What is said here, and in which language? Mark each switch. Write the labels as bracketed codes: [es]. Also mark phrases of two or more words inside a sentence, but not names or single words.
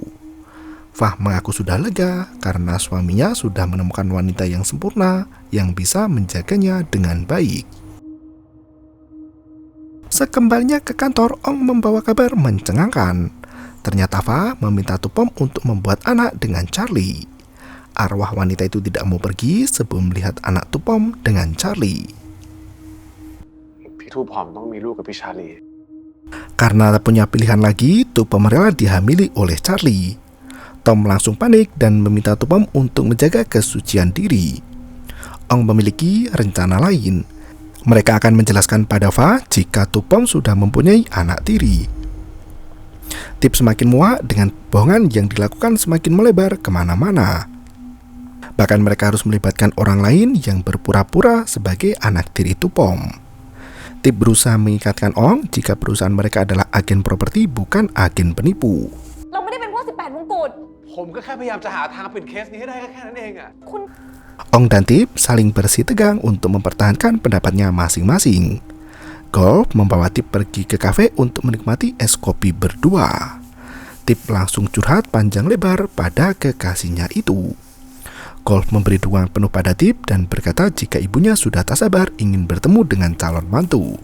[id] Fa mengaku sudah lega karena suaminya sudah menemukan wanita yang sempurna yang bisa menjaganya dengan baik. Sekembalinya ke kantor, Ong membawa kabar mencengangkan. Ternyata Fa meminta Tupom untuk membuat anak dengan Charlie. Arwah wanita itu tidak mau pergi sebelum melihat anak Tupom dengan Charlie. [th] พี่ทูบหอมต้องมีลูกกับพี่ชาลี [id] Karena tak punya pilihan lagi, Tupom rela dihamili oleh Charlie. Tom langsung panik dan meminta Tupom untuk menjaga kesucian diri. Ong memiliki rencana lain. Mereka akan menjelaskan pada Fa jika Tupom sudah mempunyai anak tiri. Tip semakin muak dengan bohongan yang dilakukan semakin melebar kemana-mana. Bahkan mereka harus melibatkan orang lain yang berpura-pura sebagai anak tiri Tupom. Tip berusaha mengikatkan Ong jika perusahaan mereka adalah agen properti bukan agen penipu. [th] เราไม่ได้เป็นพวก18 มงกุฎ ผมก็แค่พยายามจะหาทางปิดเคสนี้ให้ได้ก็แค่นั้นเองอะ คุณ [id] Ong dan Tip saling bersih tegang untuk mempertahankan pendapatnya masing-masing. Golf membawa Tip pergi ke kafe untuk menikmati es kopi berdua. Tip langsung curhat panjang lebar pada kekasihnya itu. Golf memberi dukungan penuh pada Tip dan berkata jika ibunya sudah tak sabar ingin bertemu dengan calon mantu.